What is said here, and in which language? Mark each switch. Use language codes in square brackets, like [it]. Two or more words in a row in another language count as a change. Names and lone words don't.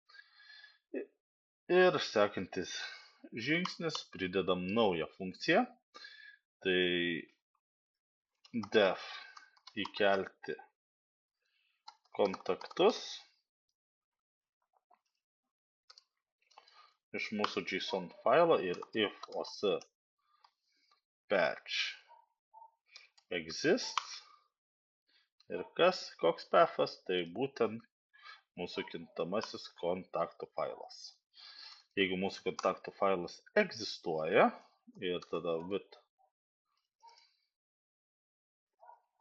[lt] Ir sekantis žingsnis, pridedam naują funkciją, tai def įkelti kontaktus iš mūsų JSON failo ir [en] if os patch exists [lt] ir koks pathas, tai būtent mūsų kintamasis kontaktų failas. Jeigu mūsų kontaktų failas egzistuoja ir tada with